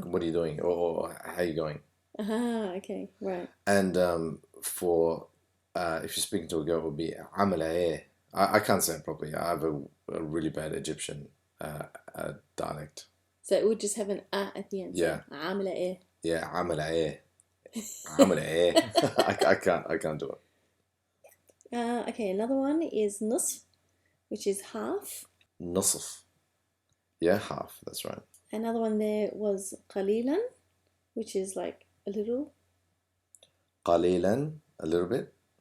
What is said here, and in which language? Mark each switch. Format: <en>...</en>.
<en>doing? what are you doing, or how are you going? Okay, right. And for if you're speaking to a girl, it would be</en> <ar>عامل إيه.</ar> <en>I can't say it properly. I have a really bad Egyptian dialect. So it would just have an at the end. Yeah.</en> <ar>So عاملة إيه. Yeah, عامل إيه. عامل إيه.</ar> <en>I can't do it. Okay, another one is نصف, which is half. نصف. Yeah, half. That's right. Another one there was قليلا, which is like a little. قليلا, a little bit.</en>